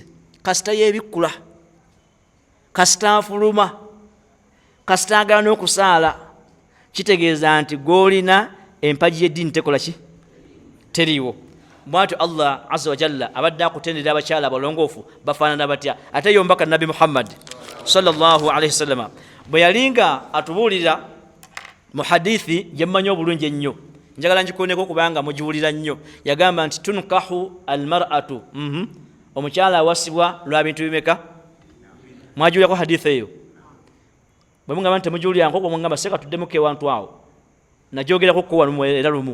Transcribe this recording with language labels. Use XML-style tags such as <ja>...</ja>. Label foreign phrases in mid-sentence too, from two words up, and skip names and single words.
<lg>Kasita yeebikkula, kasita afuluma, kasita agala n'okusaala, kitegeeza nti gw'olina empagi y'eddiini tekola ki? Teriiwo. Bw'atyo Allah</lg> <ar>عز وجل</ar> <lg>abadde akutendera abakyala abalongoofu bafaanana batya? Ate ye omubaka Nabi Muhammad</lg> <ar>صلى الله عليه وسلم</ar> <lg>bwe yalinga atubuulira mu hadithi gye mmanyi obulungi ennyo, njagala ngikuuneko kubanga mugiwulira nnyo. Yagamba nti</lg> <ar>تنكح المرأة,</ar> <lg>omukyala awasibwa lwa bintu bimeka? Mwagiwulirako hadithi eyo? Bwe mugamba nti temugiwulira nkoko mugamba seka tuddemu ewantu awo, nagyogerako ko wano era lumu.</lg>